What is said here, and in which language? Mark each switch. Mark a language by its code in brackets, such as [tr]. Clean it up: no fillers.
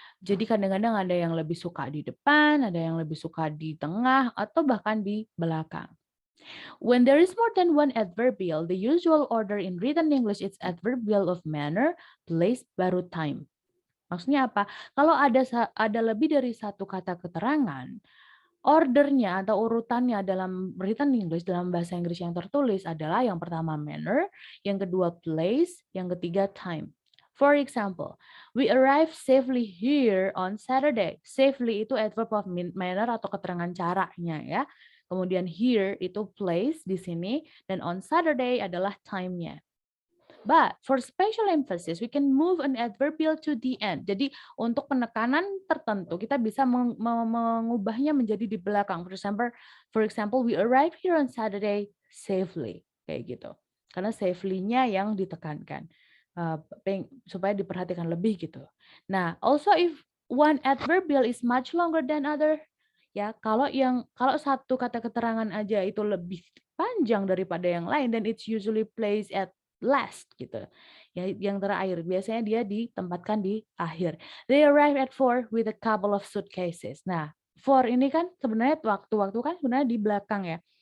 [id] Jadi kadang-kadang ada yang lebih suka di depan, ada yang lebih suka di tengah, atau bahkan di belakang. [en] When there is more than one adverbial, the usual order in written English is adverbial of manner, place, baru time. [id] Maksudnya apa? Kalau ada lebih dari satu kata keterangan, ordernya atau urutannya dalam written English, dalam bahasa Inggris yang tertulis adalah yang pertama manner, yang kedua place, yang ketiga time. [en] For example, we arrived safely here on Saturday. [id] Safely itu adverb of manner atau keterangan caranya ya. Kemudian here itu place di sini, dan on Saturday adalah time-nya. [en] But for special emphasis, we can move an adverbial to the end. [id] Jadi untuk penekanan tertentu, kita bisa mengubahnya menjadi di belakang. [en] For example, we arrived here on Saturday safely. [id] Kayak gitu. Karena safely-nya yang ditekankan. Supaya diperhatikan lebih gitu. Nah, [en] also if one adverbial is much longer than other, [id] ya kalau satu kata keterangan aja itu lebih panjang daripada yang lain, [en] then it's usually placed at last [id] gitu. Ya, yang terakhir biasanya dia ditempatkan di akhir. [en] They arrive at 4 with a couple of suitcases. [id] Nah, 4 ini kan sebenarnya waktu-waktu kan sebenarnya di belakang ya.